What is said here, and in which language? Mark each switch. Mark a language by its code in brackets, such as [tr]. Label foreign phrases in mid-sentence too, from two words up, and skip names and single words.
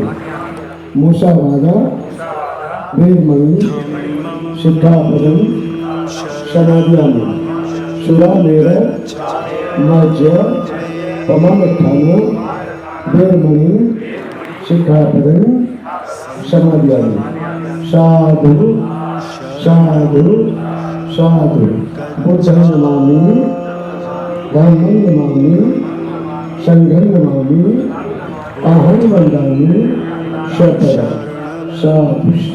[pi] मुसावादा वेरमणि शिक्षापदं समादयामि। सुरामेर मज्ज पमानठान वेरमणि शिक्षापदं समादयामि। साधु साधु साधु। बुद्धं नमामि। धम्मं नमामि। संघं नमामि। अहं वन्दामि शतदा। साधु।